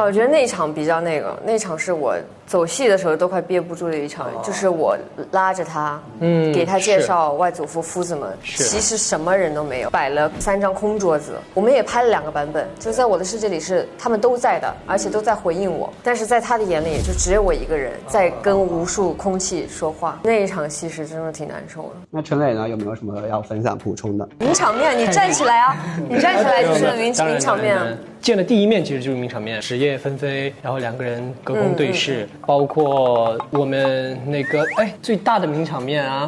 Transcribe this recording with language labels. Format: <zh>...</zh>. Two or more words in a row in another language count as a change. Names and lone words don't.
<zh>我覺得那一場比較那個，那一場是我走戲的時候都快憋不住的一場，就是我拉着他，給他介紹外祖父夫子們，其實什麼人都沒有，擺了3張空桌子，我們也拍了2個版本，就在我的世界裡是他們都在的，而且都在回應我，但是在他的眼裡也就只有我一個人在跟無數空氣說話，那一場戲是真的挺難受的。那陳磊呢，有沒有什麼要分享補充的？名場面，你站起來啊！你站起來就是名場面。見了第一面其實就是名場面，十葉紛飛，然後2個人隔空對視，包括我們那個最大的名場面啊，</zh>